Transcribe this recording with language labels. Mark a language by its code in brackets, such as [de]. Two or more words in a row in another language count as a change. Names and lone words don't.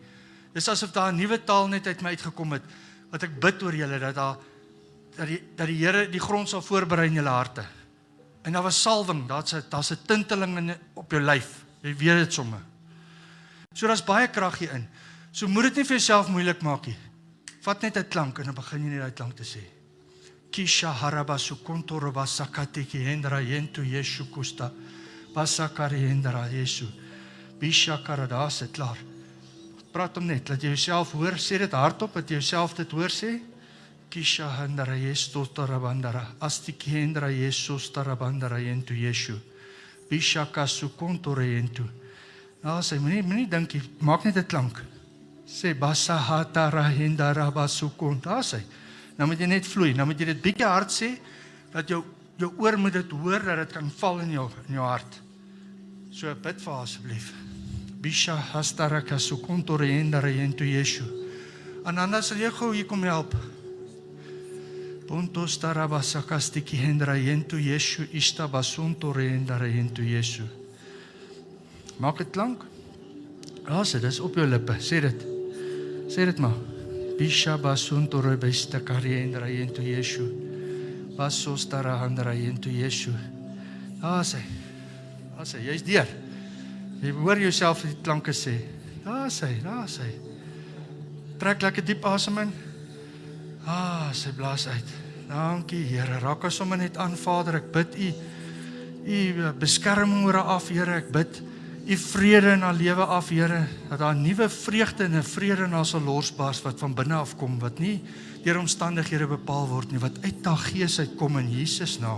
[af] Dis asof daar 'n nuwe taal net uit my uitgekom het, wat ek bid oor julle, dat die Here die grond sal voorberei in julle harte. En daar was salwing, daar's 'n tinteling op jou lyf. Jy weet dit sommer. So daar's baie krag hier in. So moet dit nie vir jouself moeilik maak nie. Vat net 'n klank en dan begin jy net daai klank te sê. Kisha harabasu kontoro basakatiki hendra yentu Yeshu kusta basakari hendra Yesu. Bisha karadase klaar. Praat hom net, laat jy jouself hoor, sê dit hardop, dat jy jouself dit hoor sê. Kisha hendra Yesu tarabandara astiki hendra Yesu tarabandara yentu Yeshu. Bisha kasu kontoro yentu. Nou sê, moenie dink, maak net 'n klank. Sê, basahatara hendara basukon. Daar sê, nou moet jy net vloei, nou moet jy dit bietjie hard sê, dat jou oor moet dit hoor, dat dit kan val in jou hart. So, bid vir asseblief. Bisha hastara kasukon tore hendara yentu Yeshu. Ananda sal jy gou hier kom help. Pontos tarabasakastiki hendra yentu Yeshu ista basunto hendra yentu Yeshu. Maak dit klank. Sê, dis op jou lippe. Sê dit. Sê dit maar. Bisha basunto rebesta kariendra yentu Yeshu. Basostara handra yentu Yeshu. Sê. Jy's deur. Jy hoor jouself die klanke sê. Sê. Trek lekker diep asem in. Sy blaas uit. Dankie Here, raak ons sommer net aan Vader, ek bid U beskerming oor haar af, Here, ek bid U vrede in haar lewe af, Here, dat daar 'n nuwe vreugde en 'n vrede in haar sal losbars, wat van binne af kom, wat nie deur omstandighede bepaal word nie, wat uit haar gees uitkom in Jesus naam.